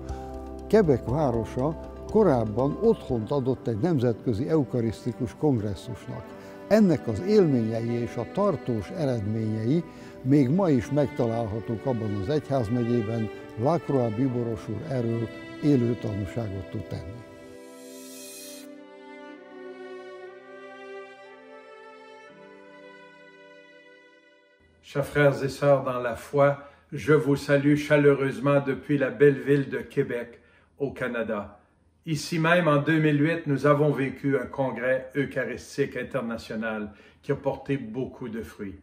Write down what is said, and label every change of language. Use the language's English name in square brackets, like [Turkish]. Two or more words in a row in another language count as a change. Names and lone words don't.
[Hungarian] Quebec városa korábban otthont adott egy nemzetközi eukarisztikus kongresszusnak. Ennek az élményei és a tartós eredményei még ma is megtalálhatók abban az egyházmegyében. Lacroix bíboros úr erről élő tanúságot tud tenni. [French] Chers frères et sœurs dans la foi, je vous salue chaleureusement depuis la belle ville de Québec, au Canada. Ici même, en 2008, nous avons vécu un congrès eucharistique international qui a porté beaucoup de fruits.